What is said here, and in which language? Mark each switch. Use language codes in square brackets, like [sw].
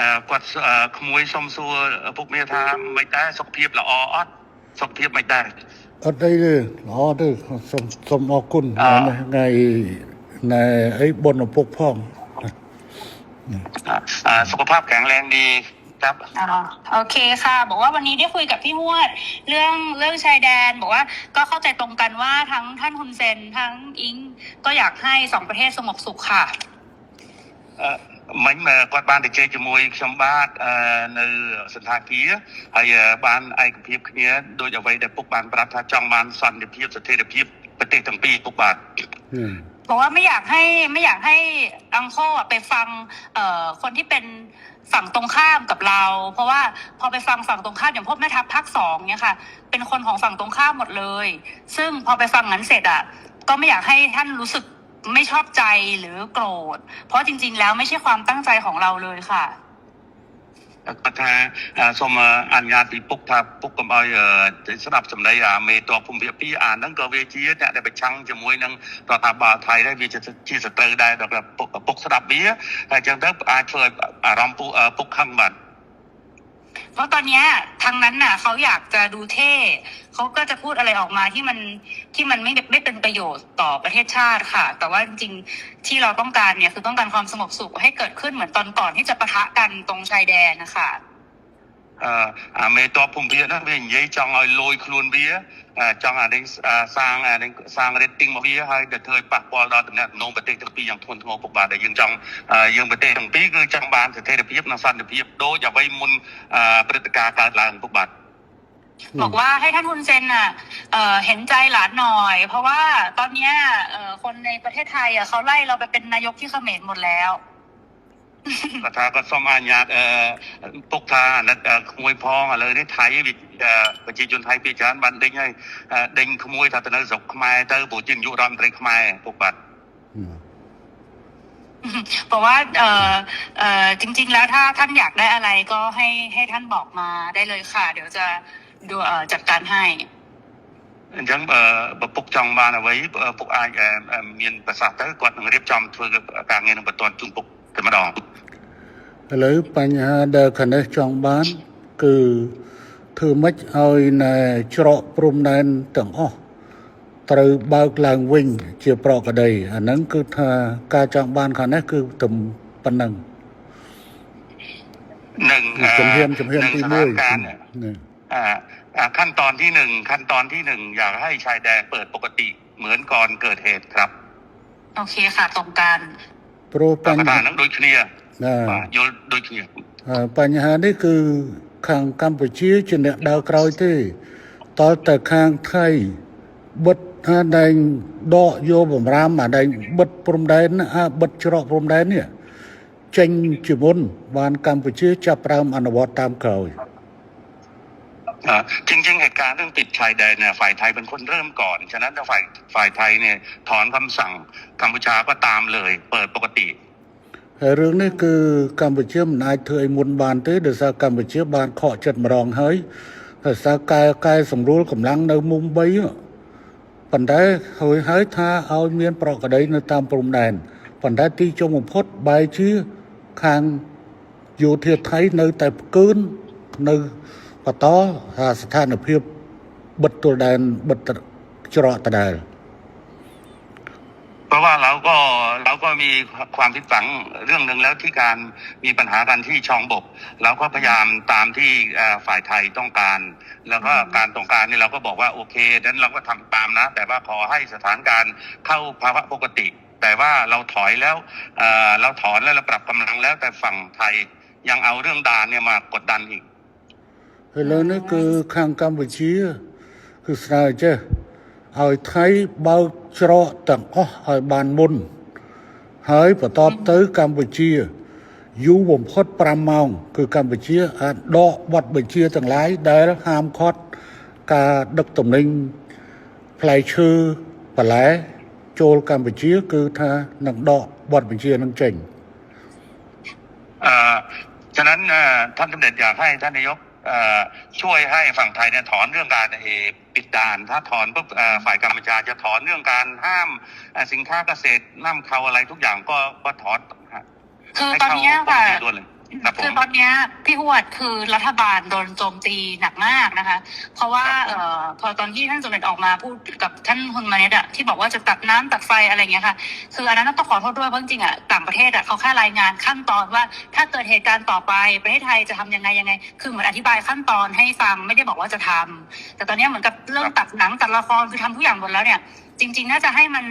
[km] គាត់ក្មួយសុំសួរពុកមាថាមិនដែរសុខភាពល្អអត់សុខភាពមិនដែរ Ở đây đi, đó đi, xôm ở cun ngày này ấy bồn ở bốc phong. [th] สุขภาพแข็งแรงดีครับ โอเคค่ะบอกว่าวันนี้ได้คุยกับพี่มวดเรื่องชายแดนบอกว่าก็เข้าใจตรงกันว่าทั้งท่านฮุนเซนทั้งอิงก็อยากให้สองประเทศสงบสุขค่ะ [km] មិញគាត់បានទៅជែកជាមួយខ្ញុំបាទនៅសន្តាគារហើយបានឯកភាពគ្នាដោយអ្វីដែលពុកបានប្រាប់ថាចង់បានសន្តិភាពស្ថិរភាពប្រទេសទាំងពីរពុកបាទ [th] บอกว่าไม่อยากให้อังโคไปฟังคนที่เป็นฝั่งตรงข้ามกับเราเพราะว่าพอไปฟังฝั่งตรงข้ามอย่างพวกแม่ทัพภาค2เนี่ยค่ะเป็นคนของฝั่งตรงข้ามหมดเลยซึ่งพอไปฟังนั้นเสร็จก็ไม่อยากให้ท่านรู้สึกไม่ชอบใจหรือโกรธเพราะจริงๆแล้วไม่ใช่ความตั้งใจของเราเลยค่ะ [km] គាត់ថាសូមអនុញ្ញាតពីពុកថាពុកកុំឲ្យស្ដាប់សម្ដីមេតបភូមិភាគ2ហ្នឹងក៏វាជាអ្នកដែលប្រឆាំងជាមួយនឹងរដ្ឋាភិបាលថៃដែរវាជាសត្រូវដែរដល់ពុកស្ដាប់វាហើយអញ្ចឹងទៅអាចធ្វើអារម្មណ៍ពុកខឹងបាទ [th] เพราะตอนเนี้ยทางนั้นน่ะเขาอยากจะดูเท่เขาก็จะพูดอะไรออกมาที่มันไม่เป็นประโยชน์ต่อประเทศชาติค่ะ แต่ว่าจริงๆที่เราต้องการเนี่ยคือต้องการความสงบสุขให้เกิดขึ้นเหมือนตอนก่อนที่จะปะทะกันตรงชายแดนนะคะ [km] មេតបភូមិវាហ្នឹងវានិយាយចង់ឲ្យលយខ្លួនវាចង់អានេះសាង rating មកវាហើយទៅធ្វើឲ្យប៉ះពាល់ដល់តំណែងប្រទេសទាំងពីរយ៉ាងធ្ងន់ធ្ងរពុកបាទដែលយើងចង់យើងប្រទេសទាំងពីរគឺចង់បានស្ថិរភាពនិងសន្តិភាពដូចអ្វីមុនព្រឹត្តិការណ៍កើតឡើងពុកបាទ [th] บอกว่าให้ท่านฮุนเซนน่ะเห็นใจหลานหน่อย เพราะว่าตอนเนี้ยคนในประเทศไทยเขาไล่เราไปเป็นนายกที่เขมรหมดแล้ว [km] គាត់ថាគាត់សុំអនុញ្ញាតពុកថាអាណិតក្មួយផងឥឡូវនេះថៃប្រជាជនថៃពីច្រើនបានដេញហើយដេញក្មួយថាទៅនៅស្រុកខ្មែរទៅព្រោះជានាយករដ្ឋមន្ត្រីខ្មែរពុកបាទ [th] บอกว่าจริงๆแล้วถ้าท่านอยากได้อะไรก็ให้ท่านบอกมาได้เลยค่ะเดี๋ยวจะดูจัดการให้ [km] អញ្ចឹងបើពុកចង់បានអ្វីពុកអាចមានប្រសាសន៍ទៅគាត់នឹងរៀបចំធ្វើការងារនឹងបន្តជូនពុកតែម្ដង ឥឡូវបញ្ហាដែលខាងនេះចង់បានគឺធ្វើម៉េចឲ្យនៅច្រកព្រំដែនទាំងអស់ត្រូវបើកឡើងវិញជាប្រក្រតីអាហ្នឹងគឺថាការចង់បានខាងនេះគឺតែប៉ុណ្ណឹង នឹង ជំហានទី1 [th] ขั้นตอนที่1อยากให้ชายแดนเปิดปกติเหมือนก่อนเกิดเหตุครับ โอเคค่ะตรงกัน [km] ព្រោះបញ្ហា ហ្នឹងដូចគ្នាយល់ដូចគ្នា បញ្ហានេះគឺខាងកម្ពុជាជាអ្នកដើរក្រោយទេតើតែខាងថៃបិទថាដែងដកយកបំរាមអាដែងបិទព្រំដែនបិទច្រកព្រំដែននេះចេញជាមុនបានកម្ពុជាចាប់ផ្ដើមអនុវត្តតាមក្រោយ [th] จริงๆเหตุการณ์เรื่องปิดชายแดนเนี่ยฝ่ายไทยเป็นคนเริ่มก่อนฉะนั้นถ้าฝ่ายไทยเนี่ยถอนคำสั่งกัมพูชาก็ตามเลยเปิดปกติ [km] ហើយរឿងនេះគឺកម្ពុជាមិនអាចធ្វើឲ្យមុនបានទេដោយសារកម្ពុជាបានខកចិត្តម្ដងហើយដោយសារកែសម្រួលកម្លាំងនៅមុំ3ប៉ុន្តែហើយថាឲ្យមានប្រក្រតីនៅតាមព្រំដែនប៉ុន្តែទីចុងបំផុតបែរជាខាងយោធាថៃនៅតែផ្កើននៅបន្តស្ថានភាពបិទទល់ដែនបិទច្រកដដែល [th] เพราะว่าเราก็มีความผิดหวังเรื่องหนึ่งแล้วที่การมีปัญหากันที่ชองบกเราก็พยายามตามที่ฝ่ายไทยต้องการแล้วก็การต้องการนี่เราก็บอกว่าโอเคนั้นเราก็ทำตามนะแต่ว่าขอให้สถานการณ์เข้าภาวะปกติแต่ว่าเราถอยแล้วเราถอนแล้วเราปรับกำลังแล้วแต่ฝั่งไทยยังเอาเรื่องด่านเนี่ยมากดดันอีก [km] ឥឡូវនេះគឺខាងកម្ពុជាគឺស្នើចេះឲ្យថៃបើកច្រកទាំងអស់ឲ្យបានមុនហើយបន្តទៅកម្ពុជាយូរបំផុត5ម៉ោងគឺកម្ពុជាអាចដកបទបញ្ជាទាំងឡាយដែលហាមឃាត់ការដឹកទំនិញផ្លែឈើបន្លែចូលកម្ពុជាគឺថានឹងដកបទបញ្ជានឹងចេញ [th] ฉะนั้นท่านสมเด็จอยากให้ท่านนายกช่วยให้ฝั่งไทยเนี่ยถอนเรื่องการปิดด่านถ้าถอนปุ๊บฝ่ายกัมพูชาจะถอนเรื่องการห้ามสินค้าเกษตรนำเข้าอะไรทุกอย่างก็ถอน คือตอนนี้ค่ะคือตอนนี้พี่หวดคือรัฐบาลโดนโจมตีหนักมากนะคะเพราะว่าพอตอนที่ท่านสมเด็จออกมาพูดกับท่านฮุนมาเนตอะที่บอกว่าจะตัดน้ำตัดไฟอะไรอย่างเงี้ยค่ะคืออันนั้นต้องขอโทษด้วยเพราะจริงๆอะต่างประเทศอะเขาแค่รายงานขั้นตอนว่าถ้าเกิดเหตุการณ์ต่อไปประเทศไทยจะทำยังไงคือเหมือนอธิบายขั้นตอนให้ฟังไม่ได้บอกว่าจะทำแต่ตอนนี้เหมือนกับเรื่องตัดหนังตัดละครคือทำทุกอย่างหมดแล้วเนี่ยจริงๆน่าจะให้